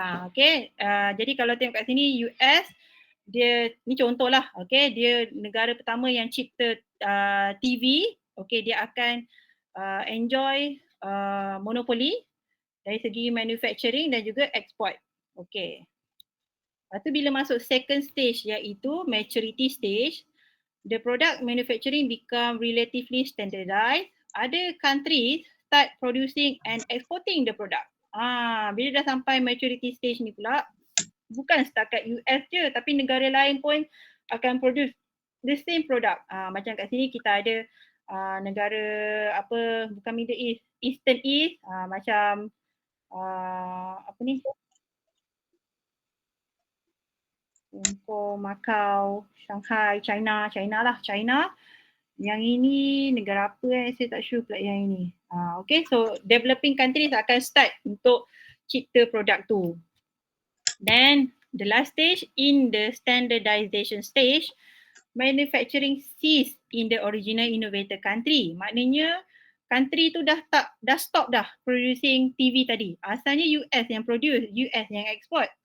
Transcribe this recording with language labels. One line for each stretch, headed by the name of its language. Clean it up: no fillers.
Malay: Okay, jadi kalau tengok kat sini US, dia ni contoh lah. Okay, dia negara pertama yang cipta TV. Okay, dia akan enjoy monopoli dari segi manufacturing dan juga export. Okay.
English: Lepas tu bila masuk second stage iaitu maturity stage, the product manufacturing become relatively standardized. Other countries start producing and exporting the product.
Malay: Bila dah sampai maturity stage ni pula, bukan setakat US je tapi negara lain pun akan produce the same product. Macam kat sini kita ada negara bukan Middle East, Eastern East, macam apa ni? Hongkong, Macau, Shanghai, China lah, China. Yang ini negara apa saya tak sure pula yang ini. Okay, so developing countries akan start untuk cipta produk tu.
English: Then the last stage, in the standardization stage, manufacturing cease in the original innovator country.
Malay: Maknanya country tu dah stop dah producing TV tadi. Asalnya US yang produce, US yang export.